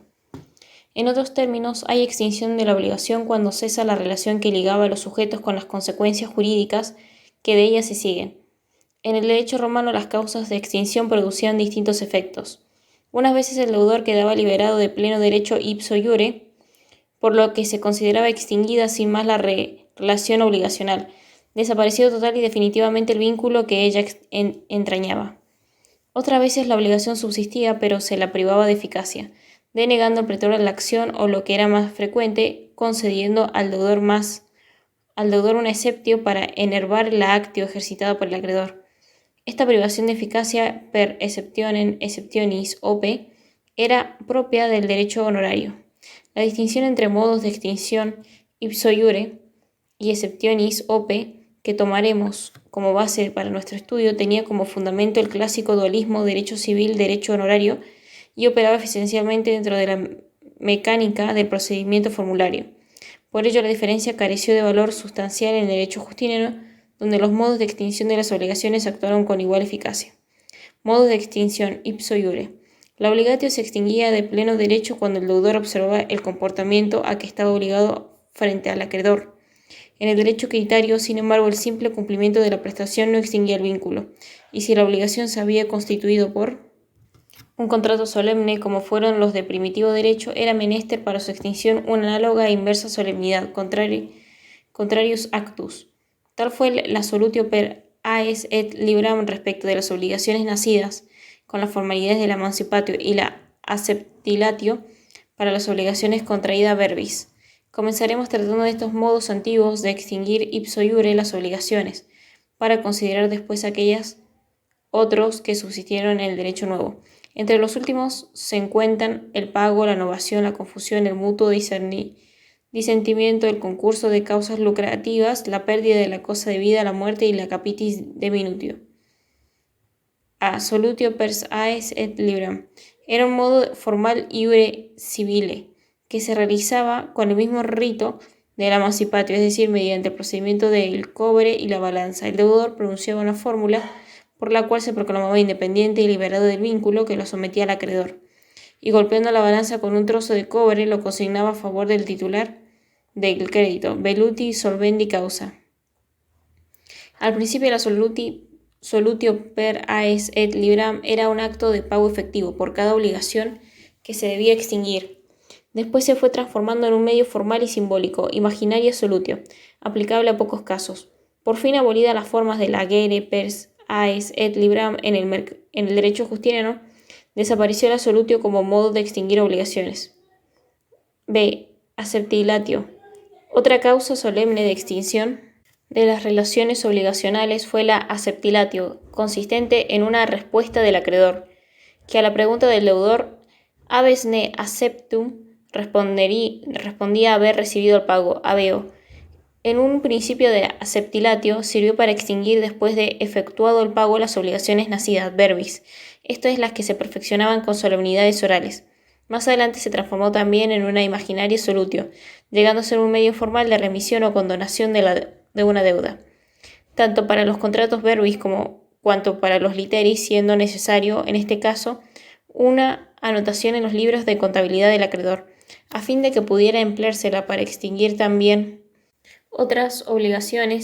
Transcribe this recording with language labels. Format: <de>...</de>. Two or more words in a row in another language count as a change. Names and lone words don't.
<es>En otros términos, hay extinción de la obligación cuando cesa la relación que ligaba a los sujetos con las consecuencias jurídicas que de ella se siguen. En el derecho romano, las causas de extinción producían distintos efectos. Unas veces el deudor quedaba liberado de pleno derecho</es> <la>ipso iure,</la> <es>por lo que se consideraba extinguida sin más la relación obligacional, desaparecido total y definitivamente el vínculo que ella entrañaba. Otras veces la obligación subsistía, pero se la privaba de eficacia, denegando al pretor la acción o, lo que era más frecuente, concediendo al deudor un exceptio para enervar la actio ejercitada por el acreedor. Esta privación de eficacia</es> <la>per exceptionis ope</la> <es>era propia del derecho honorario. La distinción entre modos de extinción</es> <la>ipso iure</la> <es>y</es> <la>exceptionis ope</la> <es>que tomaremos como base para nuestro estudio tenía como fundamento el clásico dualismo derecho civil-derecho honorario y operaba esencialmente dentro de la mecánica del procedimiento formulario. Por ello, la diferencia careció de valor sustancial en el derecho justiniano, donde los modos de extinción de las obligaciones actuaron con igual eficacia. Modos de extinción</es> <la>ipso iure.</la> <es>La obligatio se extinguía de pleno derecho cuando el deudor observaba el comportamiento a que estaba obligado frente al acreedor. En el derecho creditario, sin embargo, el simple cumplimiento de la prestación no extinguía el vínculo, y si la obligación se había constituido por un contrato solemne, como fueron los de primitivo derecho, era menester para su extinción una análoga e inversa solemnidad,</es> <la>contrarius actus.</la> <es>Tal fue la</es> <la>solutio per aes et libram</la> <es>respecto de las obligaciones nacidas con las formalidades de la emancipatio y la acceptilatio para las obligaciones contraídas verbis. Comenzaremos tratando de estos modos antiguos de extinguir</es> <la>ipso iure</la> <es>las obligaciones, para considerar después aquellas otros que subsistieron en el derecho nuevo. Entre los últimos se encuentran el pago, la novación, la confusión, el mutuo disentimiento, el concurso de causas lucrativas, la pérdida de la cosa debida, la muerte y la</es> <la>capitis deminutio. A solutio pers aes et libram.</la> <es>Era un modo formal</es> <la>iure civile,</la> <es>que se realizaba con el mismo rito de la emancipatio, es decir, mediante el procedimiento del cobre y la balanza. El deudor pronunciaba una fórmula por la cual se proclamaba independiente y liberado del vínculo que lo sometía al acreedor, y golpeando la balanza con un trozo de cobre lo consignaba a favor del titular del crédito,</es> <la>veluti solvendi causa.</la> <es>Al principio la</es> <la>solutio per aes et libram</la> <es>era un acto de pago efectivo por cada obligación que se debía extinguir. Después se fue transformando en un medio formal y simbólico,</es> <la>imaginaria solutio,</la> <es>aplicable a pocos casos. Por fin, abolida las formas de la</es> <la>agere pers aes et libram</la> <es>en el derecho justiniano, desapareció la solutio como modo de extinguir obligaciones. B. Acceptilatio. Otra causa solemne de extinción de las relaciones obligacionales fue la acceptilatio, consistente en una respuesta del acreedor, que a la pregunta del deudor</es> <la>«Habes ne acceptum»</la> <es>respondía haber recibido el pago, habeo. En un principio de acceptilatio sirvió para extinguir después de efectuado el pago las obligaciones nacidas, verbis, esto es, las que se perfeccionaban con solemnidades orales. Más adelante se transformó también en una</es> <la>imaginaria solutio,</la> <es>llegando a ser un medio formal de remisión o condonación de una deuda, tanto para los contratos verbis cuanto para los literis, siendo necesario, en este caso, una anotación en los libros de contabilidad del acreedor, a fin de que pudiera empleársela para extinguir también otras obligaciones.</es>